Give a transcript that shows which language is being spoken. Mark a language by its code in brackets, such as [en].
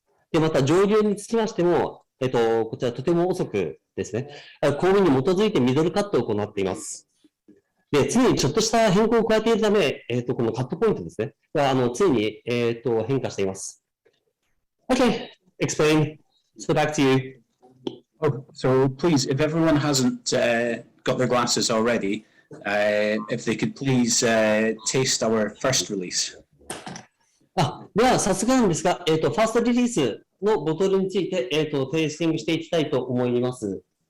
[ja] で、また、蒸留につきましても、こちらとても遅くですね、工務に基づいてミドルカットを行っています。で、常にちょっとした変更を加えているため、このカットポイントですね、が、常に、変化しています。 [en] Okay, explain. So back to you. Oh, so please, if everyone hasn't got their glasses already, if they could please taste our first release. [ja] では、早速なんですが、ファーストリリースのボトルについて、テイスティングしていきたいと思います。